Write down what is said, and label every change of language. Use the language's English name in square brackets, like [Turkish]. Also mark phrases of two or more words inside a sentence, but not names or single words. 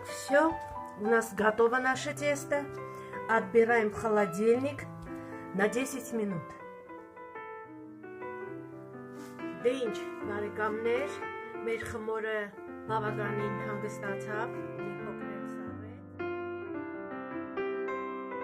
[Russian] все, у нас готово наше тесто. Отбираем в холодильник на 10 минут. [Armenian] Դե ինչ, բարեկամներ, մեր խմորը բավականին հանգստացավ, մի փոքր էլ սառեց։